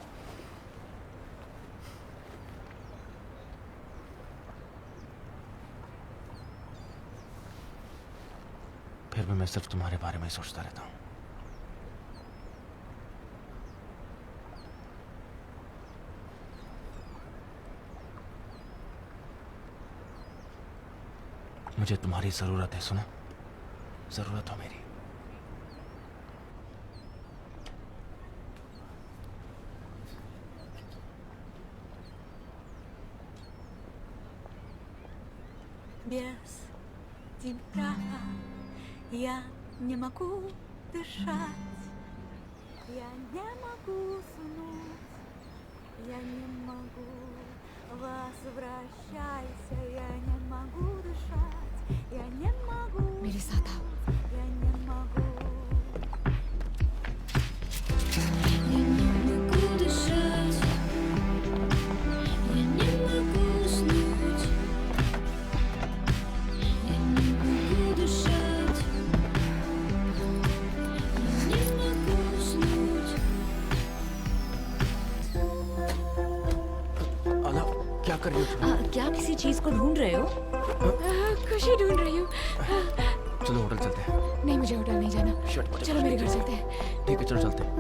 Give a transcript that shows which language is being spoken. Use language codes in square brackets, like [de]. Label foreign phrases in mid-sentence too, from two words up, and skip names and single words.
[hi] फिर भी मैं सिर्फ तुम्हारे बारे में सोचता रहता हूँ। मुझे तुम्हारी जरूरत है, सुना? जरूरत हो मेरी। [ru] Без тебя я не могу дышать, я не могу уснуть, я не могу. Возвращайся, я не могу дышать, я не могу. [hi] मेरे साथ आओ। [ru] Я не могу. Я не могу дышать, я не могу уснуть, я не могу дышать, я не могу уснуть. [hi] अला, क्या कर रही हो? क्या किसी चीज को ढूंढ रहे हो? खुशी ढूंढ रही हूँ। चलो होटल चलते हैं। नहीं, मुझे होटल नहीं जाना। चलो मेरे घर चलते हैं। ठीक है, चलो चलते हैं।